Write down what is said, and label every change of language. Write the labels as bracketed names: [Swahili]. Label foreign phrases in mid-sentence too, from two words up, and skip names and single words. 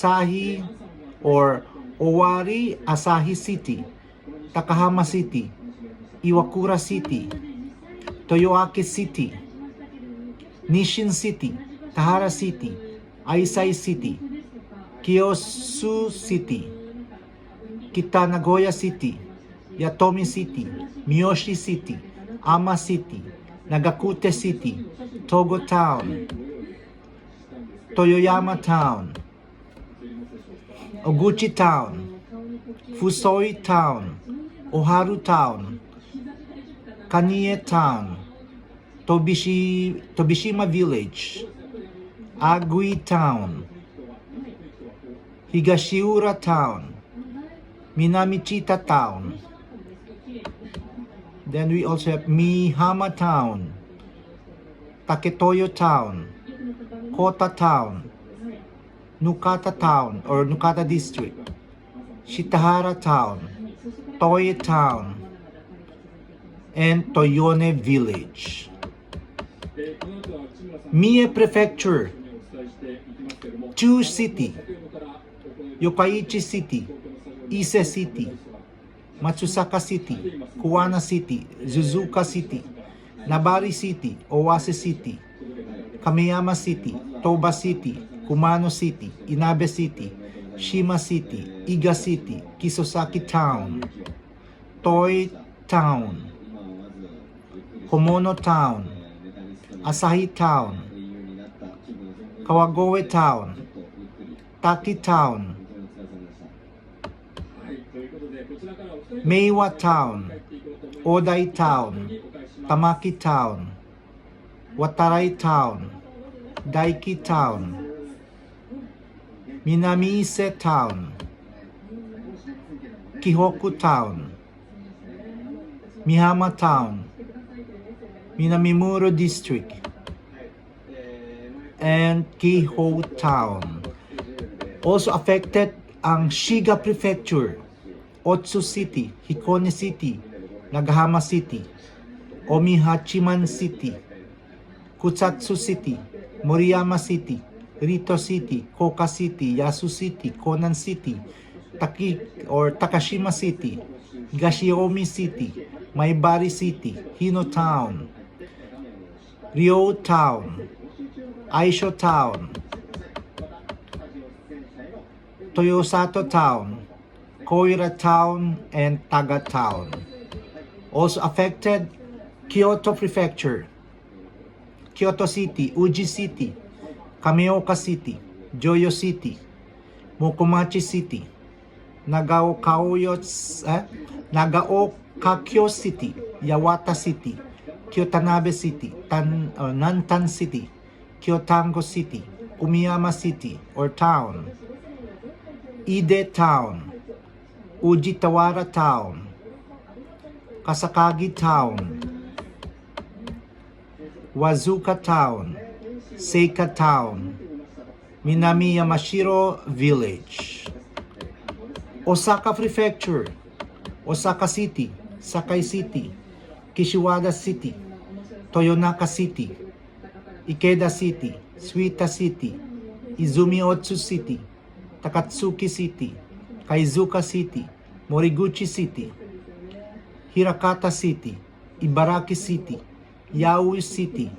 [English] Asahi City, Takahama City, Iwakura City, Toyoaki City, Nishin City, Tahara City, Aisai City, Kiyosu City, Kita Nagoya City, Yatomi City, Miyoshi City, Ama City, Nagakute City, Togo Town, Toyoyama Town, Oguchi Town, Fusoi Town, Oharu Town, Kanie Town, Tobishima Village, Agui Town, Higashiura Town, Minamichita Town. Then we also have Mihama Town, Taketoyo Town, Kota Town, Nukata Town or Nukata District, Shitahara Town, Toye Town, and Toyone Village. Mie Prefecture, Chu City, Yokkaichi City, Ise City, Matsusaka City, Kuwana City, Suzuka City, Nabari City, Owase City, Kamiyama City, Toba City, Kumano City, Inabe City, Shima City, Iga City, Kisosaki Town, Toi Town, Komono Town, Asahi Town, Kawagoe Town, Taki Town, Meiwa Town, Odai Town, Tamaki Town, Watarai Town, Daiki Town, Minamiise Town, Kihoku Town, Mihama Town, Minamimuro District, and Kiho Town. Also affected ang Shiga Prefecture, Otsu City, Hikone City, Nagahama City, Omihachiman City, Kutsatsu City, Moriyama City, Rito City, Koka City, Yasu City, Konan City, Takashima City, Higashiomi City, Maibari City, Hino Town, Ryo Town, Aisho Town, Toyosato Town, Koira Town, and Taga Town. Also affected Kyoto Prefecture, Kyoto City, Uji City, Kameoka City, Joyo City, Mokomachi City, Nagaokakyo City, Yawata City, Kyotanabe City, Nantan City, Kyotango City, Umiyama City or Town, Ide Town, Ujitawara Town, Kasakagi Town, Wazuka Town, Seika Town, Minami Yamashiro Village. Osaka Prefecture, Osaka City, Sakai City, Kishiwada City, Toyonaka City, Ikeda City, Suita City, Izumi Otsu City, Takatsuki City, Kaizuka City, Moriguchi City, Hirakata City, Ibaraki City, Yaoi City,